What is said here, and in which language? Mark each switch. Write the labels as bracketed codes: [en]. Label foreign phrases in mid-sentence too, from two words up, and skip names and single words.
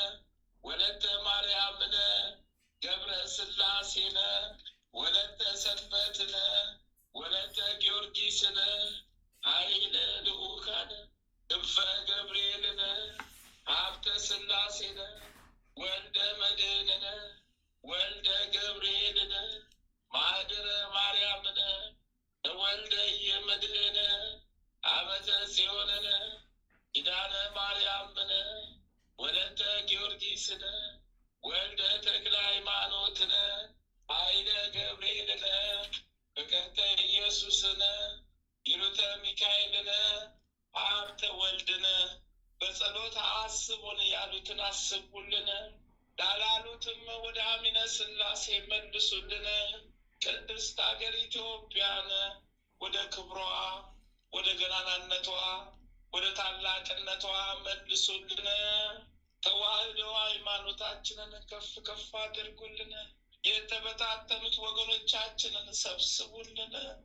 [am] ወለተ ማርያምነ ገብረ ስላሴነ ወለተ ሰንበትነ ወለተ ጊዮርጊስነ ኃይለ ልዑካነ ክንፈ ገብርኤልነ ሀብተ ስላሴነ ወልደ መድህንነ ወልደ ገብርኤልነ ማህደረ ማርያምነ ወልደ የመድህነ አመተ ጽዮንነ ኪዳነ ማርያምነ ወለተ ጊዮርጊስነ ወልደ ተክለ ሃይማኖትነ ኃይለ ገብርኤልነ ፍቅርተ ኢየሱስነ ይሉተ ሚካኤልነ ሀብተ ወልድነ በጸሎት አስቡን ያሉትን አስቡልን፣ ላላሉትም ወደ አሚነ ስላሴ መልሱልን። ቅድስት ሀገር ኢትዮጵያን ወደ ክብሯ ወደ ገናናነቷ ወደ ታላቅነቷ መልሱልን። ተዋህዶ ሃይማኖታችንን ከፍ ከፍ አድርጉልን። የተበታተኑት ወገኖቻችንን ሰብስቡልን።